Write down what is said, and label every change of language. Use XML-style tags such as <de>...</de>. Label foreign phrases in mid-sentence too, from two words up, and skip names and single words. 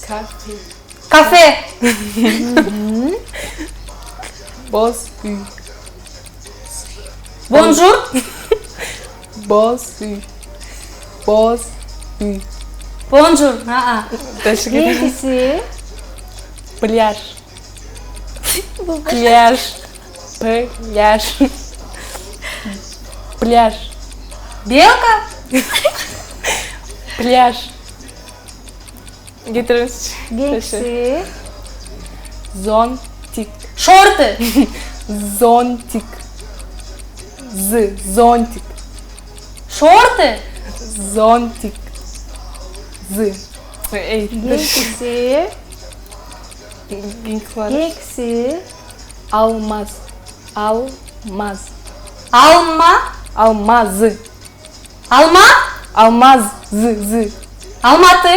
<ky>Кафе. Боз үй. Бонжур. Боз үй. Боз үй. Бонжур. Экинчиси Пляж. Пляж. Пляж. Пляж. Белка. Пляж. Кетириңизчи. Гекси. Зонтик. Шорты. Зонтик. Зонтик. Шорты. Зонтик. Гекси. Гекси. Алмаз. Алмаз. Алма. Алмаз. Алма. Алмаз. Алматы.</ky>